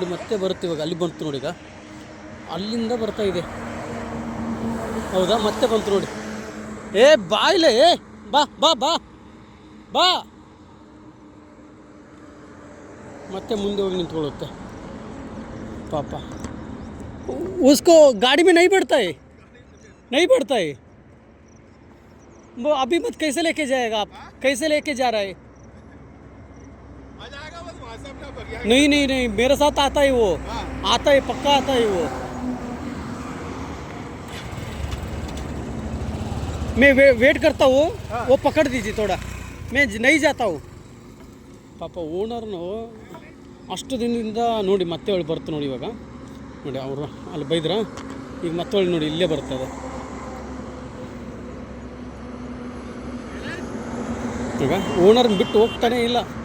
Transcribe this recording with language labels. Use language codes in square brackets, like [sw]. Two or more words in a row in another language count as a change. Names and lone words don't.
[kn] ಮತ್ತೆ ಬರುತ್ತೆ ಇವಾಗ, ಅಲ್ಲಿ ಬಂತು ನೋಡಿ. ಈಗ ಅಲ್ಲಿಂದ ಬರ್ತಾ ಇದೆ, ಹೌದಾ? ಮತ್ತೆ ಬಂತು ನೋಡಿ. ಬಾ ಇಲ್ಲೇ, ಬಾ ಬಾ ಬಾ ಬಾ. ಮತ್ತೆ ಮುಂದೆ ಹೋಗಿ ನಿಂತ್ಕೊಳ್ಳುತ್ತೆ ಪಾಪ. [hi] उसको गाड़ी में नहीं बैठता है, नहीं बैठता है वो. अभी मत कैसे लेके जाएगा आप, कैसे लेके जा रहा है? नहीं नहीं नहीं, मेरे साथ आता है वो, आता है पक्का आता है वो. मैं वेट करता हूँ, वो पकड़ दीजिए थोड़ा, मैं नहीं जाता हूँ. [kn] ಪಾಪ ಓನರ್ನು ಅಷ್ಟು ದಿನದಿಂದ ನೋಡಿ ಮತ್ತೆ ಒಳ್ಳೆ ಬರ್ತು ನೋಡಿ. ಇವಾಗ ನೋಡಿ ಅವರು ಅಲ್ಲಿ ಬೈದ್ರ, ಈಗ ಮತ್ತೆ ಒಳ್ಳೆ ನೋಡಿ ಇಲ್ಲೇ ಬರ್ತದೆ. ಈಗ ಓನರ್ನ ಬಿಟ್ಟು ಹೋಗ್ತಾನೆ ಇಲ್ಲ.